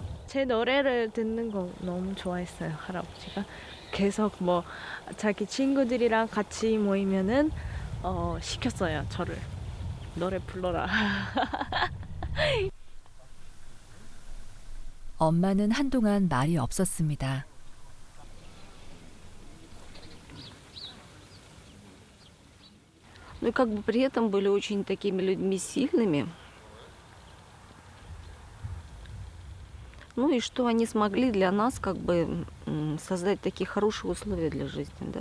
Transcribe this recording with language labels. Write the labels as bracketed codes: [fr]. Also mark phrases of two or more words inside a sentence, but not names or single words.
[ko] 제 노래를 듣는 거 너무 좋아했어요, 할아버지가. 계속 뭐 자기 친구들이랑 같이 모이면은 시켰어요, 저를. 노래 불러라. 엄마는 한동안 말이 없었습니다. [ru] Ну и как бы при этом были очень такими людьми сильными. Ну и что они смогли для нас как бы создать такие хорошие условия для жизни, да.